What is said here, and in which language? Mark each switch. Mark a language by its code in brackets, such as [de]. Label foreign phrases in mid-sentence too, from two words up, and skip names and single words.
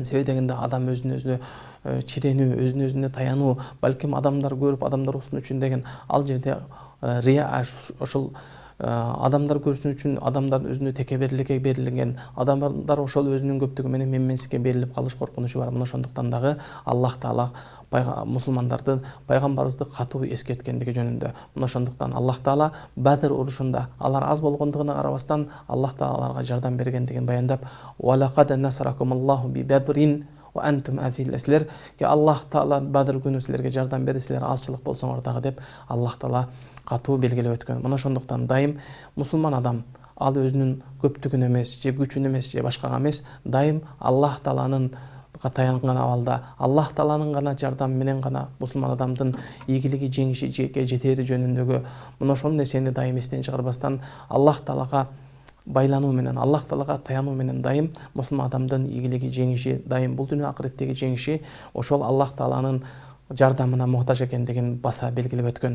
[ky] Себеби дегенде адам өзүнө чиренүү, өзүнө таянуу, балким адамдар көрүп, адамдар уксун үчүн деген ал жерде рия ошол адамдар көрсүн үчүн, адамдар өзүнө текеберликке берилген, адамдар ошол өзүнүн көптүгү менен менменсизге берилип калыш коркунучу бар. Мына ошондуктан дагы Аллах Таала мусулмандарды, пайгамбарыбызды катуу эскерткендиги жөнүндө. Мына ошондуктан Аллах Таала Бадр урушунда алар аз болгондугуна карабастан Аллах Таала аларга жардам бергендигин баяндап, [ar] "ولقد نصركم الله ببدر وأنتم أذلة". [ky] Силерге Аллах Таала Бадр күнү силерге жардам берди, силер азчылык болсоңор дагы деп Аллах Таала катуу белгилеп өткөн. Мына ошондуктан дайым мусулман адам ал өзүнүн көптүгүн эмес, же күчүн эмес, же башкага эмес, дайым Аллах Тааланын таянган абалда, Аллах Тааланын гана жардамы менен гана мусулман адамдын ийгилиги, жеңиши жетери жөнүндөгү мына ошол нерсени дайым эстен чыгарбастан Аллах Таалага байлануу менен, Аллах Таалага таянуу менен дайым мусулман адамдын ийгилиги, жеңиши, дайым бул дүйнө акыреттеги жеңиши ошол Аллах Тааланын жардамына муктаж экендигин баса белгилеп өткөн.